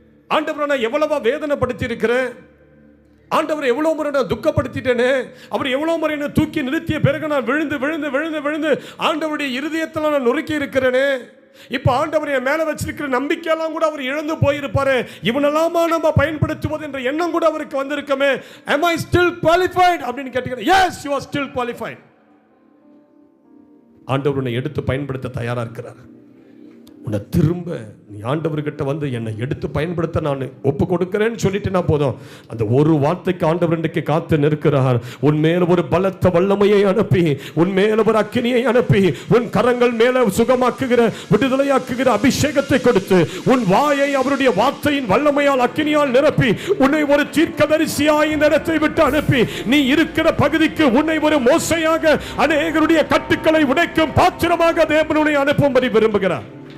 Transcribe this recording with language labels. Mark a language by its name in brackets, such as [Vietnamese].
[Tamil] ஆண்டவரை நான் எவ்வளவா வேதனைப்படுத்தி இருக்கிறேன், ஆண்டவரை எவ்வளவு முறை நான் துக்கப்படுத்திட்டேனே, அவர் எவ்வளவு முறை என்ன தூக்கி நிறுத்திய பிறகு நான் விழுந்து விழுந்து விழுந்து விழுந்து ஆண்டவருடைய இருதயத்தில் நான் நொறுக்கி இருக்கிறேனே. இப்ப ஆண்டவர் என் மேல வச்சிருக்கிற நம்பிக்கையெல்லாம் கூட அவர் இழந்து போயிருப்பாரு. இவனெல்லாமா நம்ம பயன்படுத்துவது என்ற எண்ணம் கூட அவருக்கு வந்திருக்குமே. [English] Am I still qualified [Tamil] அப்படின்னு கேட்டீங்கன்னா, [English] yes, you are still qualified. [Tamil] ஆண்டவர் உன்னை எடுத்து பயன்படுத்த தயாரா இருக்கிறார். உன்னை திரும்ப நீ ஆண்டவர்கிட்ட வந்து என்னை எடுத்து பயன்படுத்த நான் ஒப்பு கொடுக்கிறேன்னு சொல்லிட்டுனா போதும். அந்த ஒரு வார்த்தைக்கு ஆண்டவர் இன்றைக்கு காத்து நிற்கிறார். உன் மேல ஒரு பலத்த வல்லமையை அனுப்பி, உன் மேல ஒரு அக்கினியை அனுப்பி, உன் கரங்கள் மேல சுகமாக்குகிற விடுதலையாக்குகிற அபிஷேகத்தை கொடுத்து, உன் வாயை அவருடைய வார்த்தையின் வல்லமையால் அக்கினியால் நிரப்பி, உன்னை ஒரு தீர்க்கதரிசியாய் இந்த இடத்தை விட்டு அனுப்பி, நீ இருக்கிற பகுதிக்கு உன்னை ஒரு மோசையாக அநேகருடைய கட்டுக்களை உடைக்கும் பாத்திரமாக தேவனுடைய அனுப்பும்படி விரும்புகிறார்.